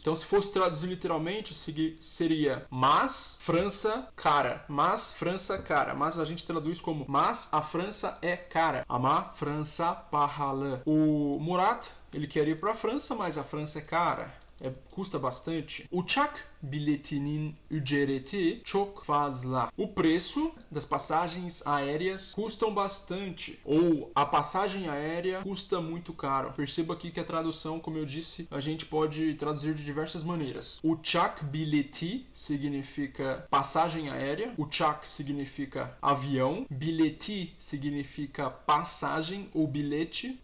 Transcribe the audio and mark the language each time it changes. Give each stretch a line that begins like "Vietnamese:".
Portuguese: Então, se fosse traduzir literalmente, seria mas França cara, mas França cara. Mas a gente traduz como mas a França é cara.
Turkish: Ama Fransa pahalı.
Portuguese: O Murat, ele quer ir para a França, mas a França é cara. Custa bastante.
Turkish: Uçak biletinin ücreti çok fazla.
Portuguese: O preço das passagens aéreas custam bastante. Ou a passagem aérea custa muito caro. Perceba aqui que a tradução, como eu disse, a gente pode traduzir de diversas maneiras. Uçak bileti significa passagem aérea. Uçak significa avião. Bileti significa passagem ou bilhete.